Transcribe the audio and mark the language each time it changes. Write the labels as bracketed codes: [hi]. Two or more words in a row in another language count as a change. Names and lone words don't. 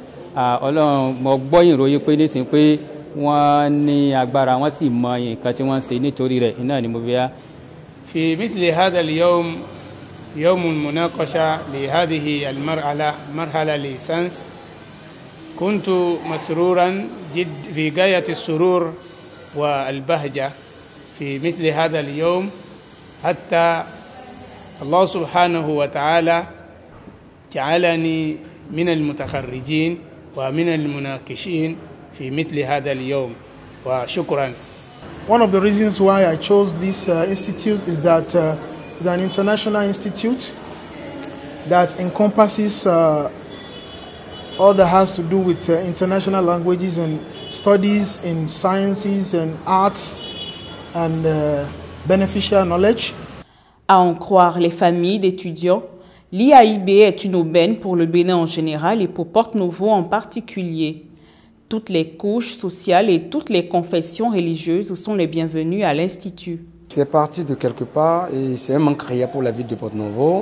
[yo] Ọlọ́run mo gbọ́ ìròyìn pé nísìnyí pé wọ́n ní agbára wọ́n sì mọ nǹkan tí wọ́n ń ṣe nítorí rẹ̀ iná ni mo fi yá. [ar] في مثل هذا اليوم يوم المناقشة لهذه مرحلة ليسانس كنت مسرورا في غاية السرور والبهجة في مثل هذا اليوم حتى الله سبحانه وتعالى جعلني من المتخرجين ومن المناقشين في مثل هذا اليوم وشكرا. [en] One of the reasons why I chose this institute is that it's an international institute that encompasses all that has to do with international languages and studies in sciences and arts and beneficial knowledge. [fr] À en croire les familles d'étudiants, l'IAIB est une aubaine pour le Bénin en général et pour Porte-Novo en particulier. Toutes les couches sociales et toutes les confessions religieuses sont les bienvenues à l'Institut. C'est parti de quelque part et c'est un manque réel pour la ville de Porte-Novo.